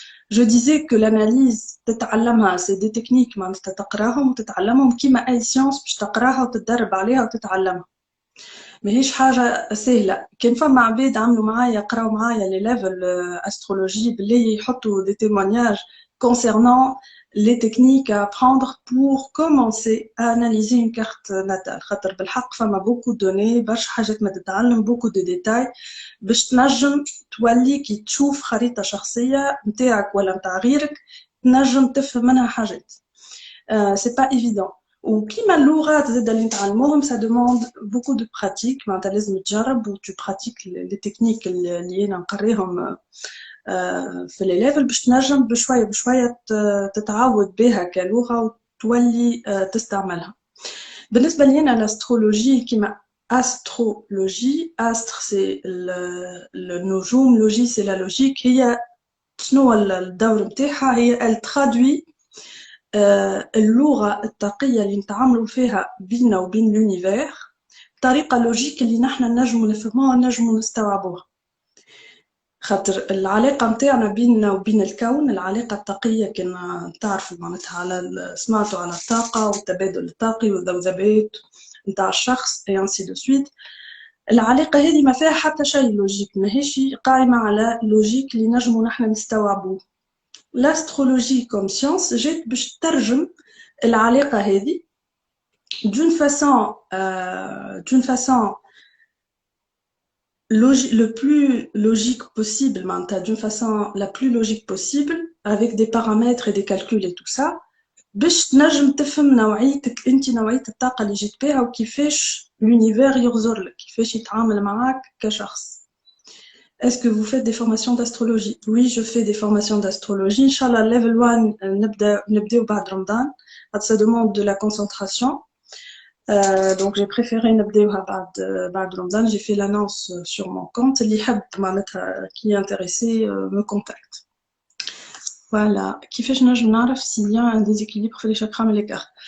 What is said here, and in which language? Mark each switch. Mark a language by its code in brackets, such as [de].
[fr] Je disais que l'analyse [ar] تتعلمها [fr] c'est des techniques [ar] معناتها تقراهم وتتعلمهم كيما أي سيانس باش تقراها وتتدرب عليها وتتعلمها. ماهيش حاجة سهلة. كان فما عباد عملوا معايا قراو معايا لي ليفل أسترولوجي باللي يحطوا [fr] des témoignages concernant les techniques à apprendre pour commencer à analyser une carte natale. [ar] خاطر بالحق فما [fr] beaucoup de données، [ar] برشا حاجات ما تتعلم، [fr] beaucoup de détails [ar] باش تنجم تولي كي تشوف خريطة شخصية نتاعك ولا نتاع غيرك تنجم تفهم منها حاجات. [fr] c'est pas évident. [ar] وكيما اللغات زاد اللي نتعلموهم [fr] ça demande beaucoup de pratique. [ar] معناتها لازم تجرب و [fr] tu pratiques les techniques [ar] اللي أنا نقريهم في لي ليفل باش تنجم بشوية بشوية تتعود بها كلغة وتولي تستعملها. بالنسبة لي أنا [fr] l'astrologie كيما astrologie، astre c'est النجوم، لوجي c'est la logique. [ar] هي شنو الدور متاعها؟ هي [fr] elle traduit [ar] اللغة الطاقية اللي نتعاملوا فيها بيننا وبين l'univers بطريقة لوجيك اللي نحنا نجموا نفهموها ونجموا نستوعبوها. خاطر العلاقة متاعنا بيننا وبين الكون، العلاقة الطاقية كنا تعرفوا معناتها على سمعتوا على الطاقة والتبادل الطاقي والذبذبات متاع الشخص [fr] et ainsi de suite. [ar] العلاقة هذه ما فيها حتى شيء لوجيك، ماهيش قائمة على لوجيك اللي نجموا نحنا نستوعبوه. [fr] l'astrologie comme science [ar] جات باش تترجم العلاقة هذه [fr] d'une façon le plus logique possible, d'une façon la plus logique possible, avec des paramètres et des calculs et tout ça, [ar] باش تنجم تفهم نوعيتك انت، نوعية الطاقة اللي جيت بها وكيفاش [fr] l'univers [ar] يغزر لك، كيفاش يتعامل معاك كشخص. [fr] Est-ce que vous faites des formations d'astrologie? Oui, je fais des formations d'astrologie. [ar] Inch'Allah, level 1, نبداو بعد رمضان. [fr] Ça demande de la concentration. Donc j'ai préféré [ar] نبداوها بعد رمضان. [fr] J'ai fait l'annonce sur mon compte. [ar] اللي يحب معناتها [fr] qui est intéressé me contacte. Voilà. [ar] كيفاش نجم نعرف [fr] s'il y a un déséquilibre في les chakras et les cartes?